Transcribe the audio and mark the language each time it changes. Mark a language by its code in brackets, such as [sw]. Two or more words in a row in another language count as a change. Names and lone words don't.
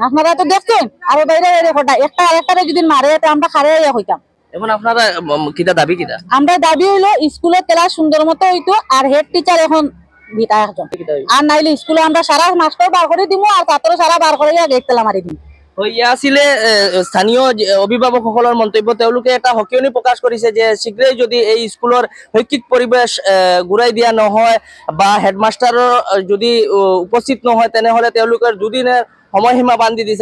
[syl] আপনারা তো দেখছেন আরো বাইরে ঘটায়, একটা আরেকটারে যদি মারে আমরা খারে হইতাম। এখন আপনারা কিটা দাবি কিটা? আমরা দাবি হইলো স্কুলের ক্লাস সুন্দর মতো হইতো, আর হেড টিচার এখন বিতা একজন, আর নাইলে স্কুলে আমরা সারা মাস্টার বার করে দিব আর ছাত্র সারা বার করে গেট তেলা মারি দিম। [as] আছিলে স্থানীয় অভিভাৱকসকলৰ মন্তব্য। তেওঁলোকে এটা সকিয়নি প্ৰকাশ কৰিছে যে শীঘ্ৰেই যদি এই স্কুলৰ শৈক্ষিক পৰিৱেশ ঘূৰাই দিয়া নহয় বা হেডমাষ্টাৰৰ যদি উপস্থিত নহয় তেনেহলে তেওঁলোকৰ 2 দিনৰ সময়সীমা বান্ধি দিছে।